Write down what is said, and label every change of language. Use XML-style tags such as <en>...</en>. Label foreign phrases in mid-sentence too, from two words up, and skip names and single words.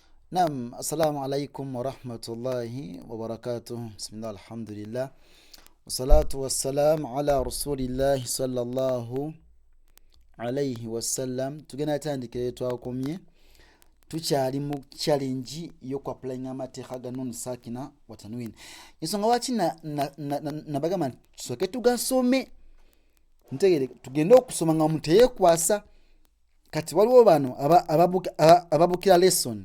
<ar>نعم، السلام عليكم ورحمة الله وبركاته. بسم الله، الحمد لله. والصلاة والسلام على رسول الله صلى الله عليه وسلم.</ar> <lg>Tugenda tandikire twakomye. Tukyali mu challenge y'okwa applying amateeka ga</lg> <ar>نون ساكنة وتنوين.</ar> <lg>Ensonga lwaki nabagamba tusooke tugasome. Ntegere tugende okusoma nga muteyekwasa. Kati waliwo bano ababukira lesson.</lg>